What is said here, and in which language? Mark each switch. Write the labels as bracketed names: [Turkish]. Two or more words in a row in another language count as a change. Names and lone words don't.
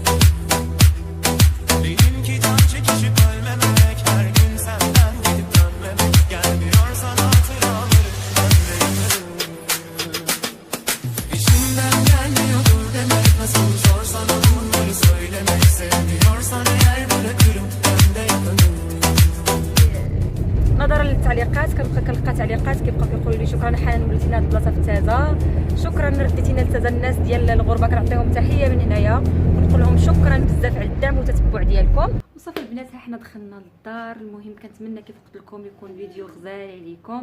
[Turkish] Benimki can çekişip ölmemek, her gün senden gidip dönmemek. Gelmiyorsan hatıralarım ben de yakarım. İçimden gelmiyordur demek nasıl zor sana bunları söylemek. Sevmiyorsan eğer bırakırım ben de yakarım. [Arabic] نظرا للتعليقات كنلقى تعليقات كيبقاو كيقولوا لي شكرا حنان وليتينا هاد البلاصه في تازا، شكرا رديتينا لتازا. الناس ديال الغربه كنعطيهم تحيه من هنايا ونقول لهم شكرا بزاف على الدعم والتتبع ديالكم. وصافي البنات ها حنا دخلنا للدار. المهم كنتمنى كيف قلت لكم يكون فيديو غزال عليكم.